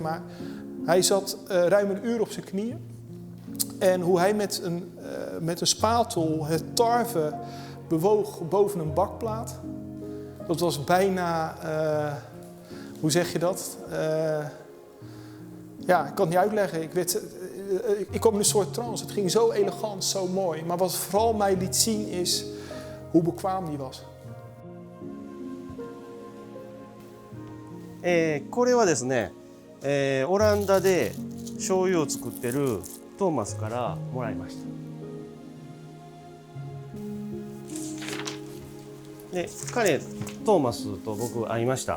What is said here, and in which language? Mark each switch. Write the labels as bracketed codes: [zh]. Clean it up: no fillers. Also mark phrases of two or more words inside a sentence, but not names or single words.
[nl] Maar hij zat ruim een uur op zijn knieën. En hoe hij met een spatel het tarwe bewoog boven een bakplaat. Dat was bijna, hoe zeg je dat? Ja, ik kan het niet uitleggen. Ik kwam in een soort trance. Het ging zo elegant, zo mooi. Maar wat vooral mij liet zien is hoe bekwaam die was. [ja] これはですね、オランダで醤油を作ってるトーマスからもらいました。で彼トーマスと僕会いました。